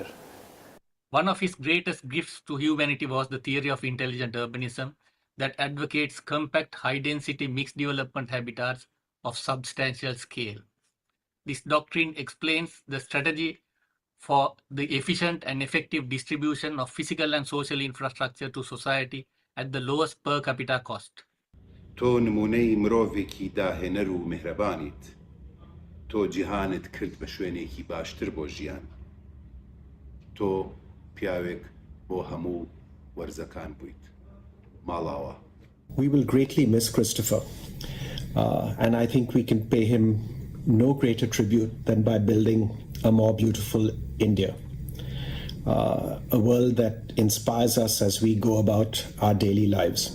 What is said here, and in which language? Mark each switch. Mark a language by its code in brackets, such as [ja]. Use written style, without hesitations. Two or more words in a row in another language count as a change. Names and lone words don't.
[en] One of his greatest gifts to humanity was the theory of intelligent urbanism that advocates compact, high-density mixed development habitats of substantial scale. This doctrine explains the strategy for the efficient and effective distribution of physical and social infrastructure to society at the lowest per capita cost. [ckb] تو نمونه مرۆڤێکی داهێنەر و میهرەبانیت. تۆ جیهانت کرد بە شوێنێکی باشتر بۆ ژیان. تۆ پیاوێک بۆ هەموو وەرزەکان بوویت. ماڵاوە. [en] We will greatly miss Christopher, and I think we can pay him no greater tribute than by building a more beautiful India, a world that inspires us as we go about our daily lives.